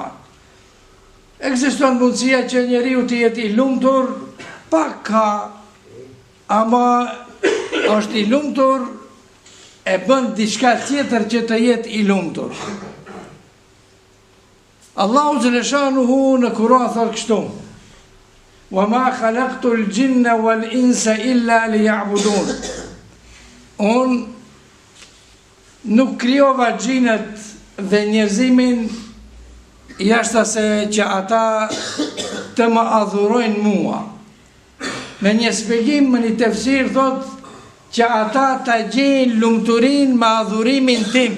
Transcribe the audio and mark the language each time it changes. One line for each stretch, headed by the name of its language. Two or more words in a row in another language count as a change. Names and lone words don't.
Albanian: Ekziston mundësia që njeriu të jetë i lumtur, pak ka, ama është i lumtur e bën diçka tjetër që të jetë i lumtur. Allahu xhaleshanuhu në Kur'an thot kështu:
Arabic: "وما خلقت الجن والإنس إلا ليعبدون."
Albanian: Unë nuk krijova xhinët dhe njerëzimin jashtë se që ata të më adhurojnë mua. Me një shpjegim, me një tefsir thot që ata ta gjejnë lumturinë me adhurimin tim.